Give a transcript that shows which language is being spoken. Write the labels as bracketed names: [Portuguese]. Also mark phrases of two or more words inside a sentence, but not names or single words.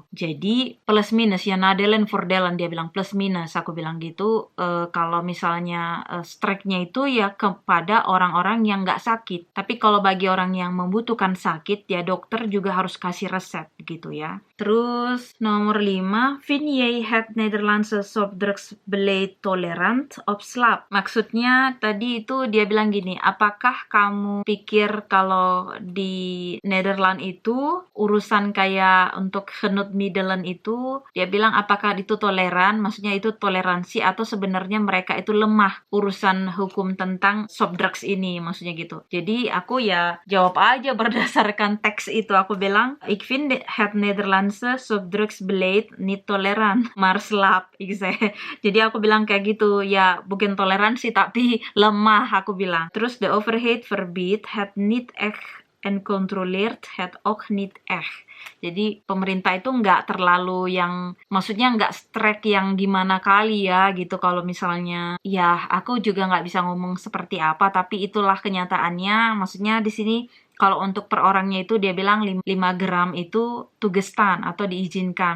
[Indonesian] Jadi plus minus ya, [Dutch] nadelen vordelen, [Indonesian] dia bilang plus minus. Aku bilang gitu. Kalau misalnya strike-nya itu ya kepada orang-orang yang nggak sakit. Tapi kalau bagi orang yang membutuhkan sakit, ya dokter juga harus kasih resep gitu ya. Terus nomor 5, [Dutch] vind jij het Nederlandse softdrugsbeleid tolerant of slap? [Indonesian] Maksudnya tadi itu dia bilang gini, apakah kamu pikir kalau di Nederland itu urusan kayak untuk genutmiddelen itu, dia bilang apakah itu toleran, maksudnya itu toleransi atau sebenarnya mereka itu lemah urusan hukum tentang softdrugs ini, maksudnya gitu. Jadi aku ya jawab aja berdasarkan teks itu. Aku bilang, [Dutch] ik vind het Nederlandse softdrugsbeleid niet tolerant, maar slap. [Indonesian] Jadi aku bilang kayak gitu, ya bukan toleransi tapi lemah, aku bilang. [Dutch] Terus de overheid verbiedt het niet echt en controleert het ook niet echt. [Indonesian] Jadi pemerintah itu nggak terlalu yang, maksudnya nggak strike yang gimana kali ya gitu. Kalau misalnya, ya aku juga nggak bisa ngomong seperti apa, tapi itulah kenyataannya. Maksudnya di sini kalau untuk per orangnya itu dia bilang 5 gram itu tugestan atau diizinkan.